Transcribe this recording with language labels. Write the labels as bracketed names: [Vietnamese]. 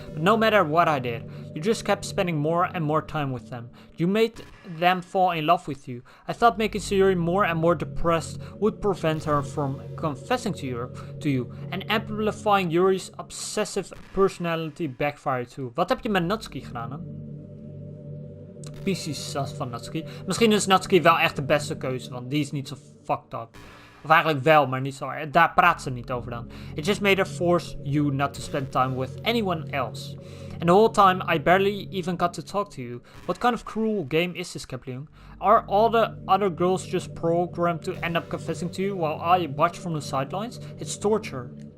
[English] But no matter what I did, you just kept spending more and more time with them. You made them fall in love with you. I thought making Sayuri more and more depressed would prevent her from confessing to you. And amplifying Yuri's obsessive personality backfired too. [Dutch] Wat heb je met Natsuki gedaan, hè? PC sas van Natsuki. Misschien is Natsuki wel echt de beste keuze, want die is niet zo fucked up. Of eigenlijk wel, maar niet zo. Daar praat ze niet over dan. [English] It just made her force you not to spend time with anyone else. And the whole time I barely even got to talk to you. What kind of cruel game is this, Kapleung? Are all the other girls just programmed to end up confessing to you while I watch from the sidelines? It's torture.